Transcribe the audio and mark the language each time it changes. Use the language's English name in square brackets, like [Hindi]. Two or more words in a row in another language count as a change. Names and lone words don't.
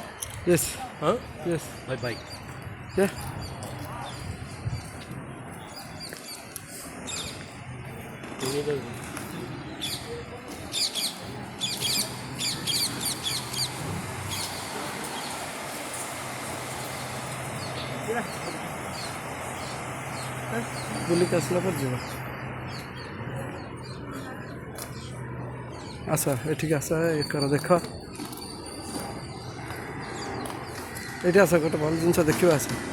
[English] Yes. Huh? Yes. By bike. Yeah. You need a [Odia] ବୁଲିକି ଆସିଲା ପରେ ଯିବା। ଆସ ଏଠିକି ଆସ ଏ କର ଦେଖ ଏଠି ଆସ ଗୋଟେ ଭଲ ଜିନିଷ ଦେଖିବା ଆସ।